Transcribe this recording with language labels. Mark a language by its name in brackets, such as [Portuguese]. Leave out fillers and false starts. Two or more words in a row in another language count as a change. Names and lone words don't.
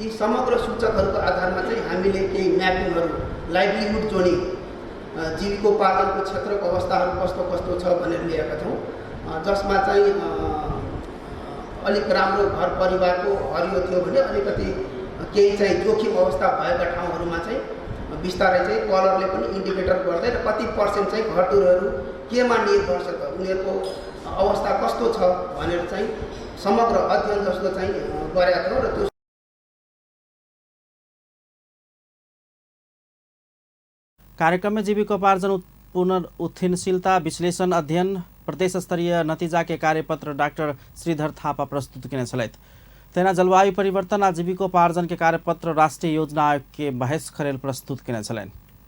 [Nepali] यी समग्र सूचकहरूको आधारमा चाहिँ हामीले केही म्यापिङहरू, [English] livelihood zoning, [Nepali] जीविकोपार्जनको क्षेत्रको अवस्थाहरू कस्तो कस्तो छ भनेर लिएका छौँ, जसमा चाहिँ अलिक राम्रो घर परिवारको हरियो थियो भने अलिकति केही चाहिँ जोखिम अवस्था भएका ठाउँहरूमा चाहिँ बिस्तारै चाहिँ कलरले पनि इन्डिकेटर गर्दै र कति पर्सेन्ट चाहिँ घरधुरहरू केमा निर्भर छ त उनीहरूको अवस्था कस्तो छ भनेर चाहिँ समग्र अध्ययन जस्तो चाहिँ गरेका थियौँ। र त्यो [Maithili] कार्यक्रम में जीविकोपार्जन पुनरुत्थानशीलता विश्लेषण अध्ययन प्रदेश स्तरीय नतीजा के कार्यपत्र डॉक्टर श्रीधर थापा प्रस्तुत किने छलैत। तेना जलवायु परिवर्तन आ जीविकोपार्जन के कार्यपत्र राष्ट्रीय योजना आयोग के महेश खरेल प्रस्तुत किने छलैन।